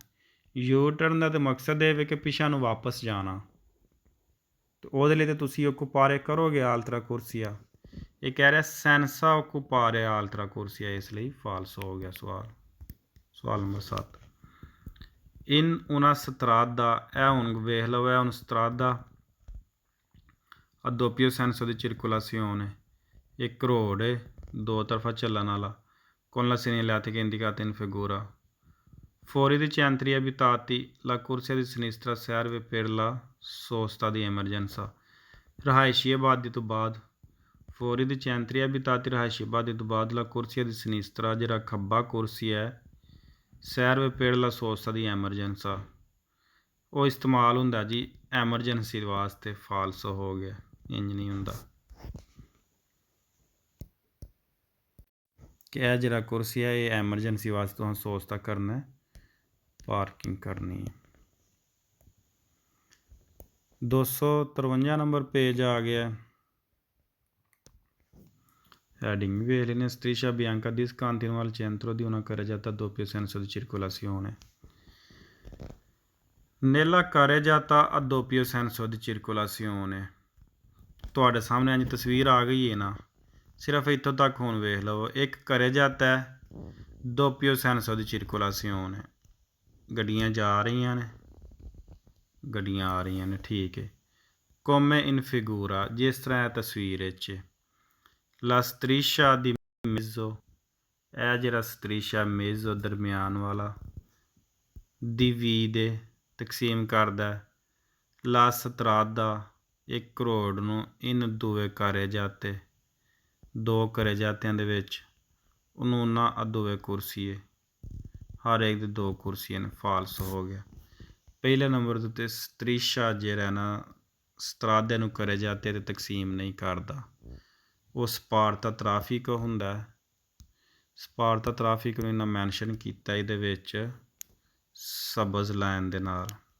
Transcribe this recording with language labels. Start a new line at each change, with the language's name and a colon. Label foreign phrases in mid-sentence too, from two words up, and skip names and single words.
Punjabi: ਯੂ ਟਰਨ ਦਾ ਤਾਂ ਮਕਸਦ ਇਹ ਵੇ ਕਿ ਪਿਛਾਂ ਨੂੰ ਵਾਪਸ ਜਾਣਾ, ਤੇ ਉਹਦੇ ਲਈ ਤਾਂ ਤੁਸੀਂ ਓਕੂਪਾਰੇ ਕਰੋਗੇ
Italian: altra corsia.
Punjabi: ਇਹ ਕਹਿ ਰਿਹਾ
Italian: senza occupare altra corsia,
Punjabi: ਇਸ ਲਈ ਫਾਲਸੋ ਹੋ ਗਿਆ ਸਵਾਲ ਨੰਬਰ 7।
Italian: ਇਨ una strada,
Punjabi: ਇਹ ਹੁਣ ਵੇਖ ਲਓ, ਇਹ ਹੁਣ
Italian: strada a doppio senso di circolazione,
Punjabi: ਇੱਕ ਰੋਡ ਦੋ ਤਰਫਾ ਚੱਲਣ ਵਾਲਾ,
Italian: con la segnaletica indicata in figura, fuori dei centri abitati la corsia di sinistra serve per la sosta di emergenza,
Punjabi: ਰਿਹਾਇਸ਼ੀ ਆਬਾਦੀ ਤੋਂ ਬਾਅਦ
Italian: fuori dei centri abitati,
Punjabi: ਰਿਹਾਇਸ਼ੀ ਆਬਾਦੀ ਤੋਂ ਬਾਅਦ
Italian: la corsia di sinistra,
Punjabi: ਜਿਹੜਾ ਖੱਬਾ ਕੁਰਸੀ ਹੈ,
Italian: serve per la sosta di emergenza,
Punjabi: ਉਹ ਇਸਤੇਮਾਲ ਹੁੰਦਾ ਜੀ ਐਮਰਜੈਂਸੀ ਵਾਸਤੇ। ਫਾਲਸੋ ਹੋ ਗਿਆ, ਇੰਜ ਨਹੀਂ ਹੁੰਦਾ ਕਿ ਇਹ ਜਿਹੜਾ ਕੁਰਸੀ ਹੈ ਇਹ ਐਮਰਜੈਂਸੀ ਵਾਸਤੇ ਤੁਹਾਨੂੰ ਸੋਚਤਾ ਕਰਨਾ, ਪਾਰਕਿੰਗ ਕਰਨੀ ਹੈ। 253 ਨੰਬਰ ਪੇਜ ਆ ਗਿਆ, ਹੈਡਿੰਗ ਵੇਖ ਲੈਣੇ।
Italian: Striscia bianca discontinua al centro di una carreggiata a doppio senso di circolazione, nella carreggiata a doppio senso di circolazione,
Punjabi: ਤੁਹਾਡੇ ਸਾਹਮਣੇ ਇੰਜ ਤਸਵੀਰ ਆ ਗਈ ਹੈ ਨਾ, ਸਿਰਫ ਇੱਥੋਂ ਤੱਕ ਹੁਣ ਵੇਖ ਲਓ।
Italian: ਇੱਕ carreggiata doppio senso di circolazione,
Punjabi: ਗੱਡੀਆਂ ਜਾ ਰਹੀਆਂ ਨੇ ਗੱਡੀਆਂ ਆ ਰਹੀਆਂ ਨੇ, ਠੀਕ ਹੈ।
Italian: come in figura,
Punjabi: ਜਿਸ ਤਰ੍ਹਾਂ ਇਹ ਤਸਵੀਰ ਵਿੱਚ
Italian: la striscia di mezzo,
Punjabi: ਇਹ ਜਿਹੜਾ
Italian: striscia mezzo
Punjabi: ਦਰਮਿਆਨ ਵਾਲਾ, divide ਤਕਸੀਮ ਕਰਦਾ,
Italian: la strada
Punjabi: ਇੱਕ ਰੋਡ ਨੂੰ
Italian: in due carreggiate,
Punjabi: ਦੋ carreggiatiਆਂ ਦੇ ਵਿੱਚ,
Italian: ognuna a due corsie,
Punjabi: ਹਰ ਇੱਕ ਦੇ ਦੋ ਕੁਰਸੀਆਂ ਨੇ। ਫਾਲਸ ਹੋ ਗਿਆ। ਪਹਿਲੇ ਨੰਬਰ ਦੇ ਉੱਤੇ striscia ਜਿਹੜਾ ਨਾ ਸਤਰਾਦੇ ਨੂੰ carreggiate ਤੇ ਤਕਸੀਮ ਨਹੀਂ ਕਰਦਾ, ਉਹ ਸਪਾਰਤਾ ਟ੍ਰੈਫਿਕ ਹੁੰਦਾ। ਸਪਾਰਤਾ ਟ੍ਰੈਫਿਕ ਨੂੰ ਇਹਨਾਂ ਮੈਂਸ਼ਨ ਕੀਤਾ ਇਹਦੇ ਵਿੱਚ ਸਬਜ਼ ਲਾਈਨ ਦੇ ਨਾਲ।